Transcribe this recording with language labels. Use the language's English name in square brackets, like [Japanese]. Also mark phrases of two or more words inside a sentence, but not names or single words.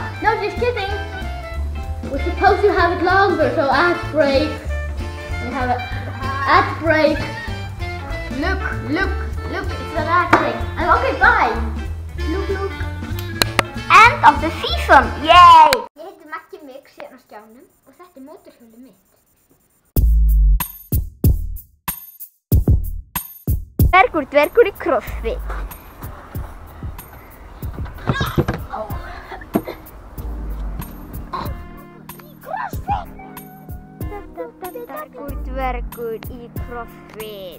[English] No, just kidding. We're supposed to have it longer, so ad break. We have an ad break. Look, it's an ad break. And okay, bye. Look. End of the season, yay! [Icelandic] Ég heiti Maggi Mix hérna á skjánum og þetta mótorhjólið mitt. Dvergur í CrossFit. Dvergur í CrossFit.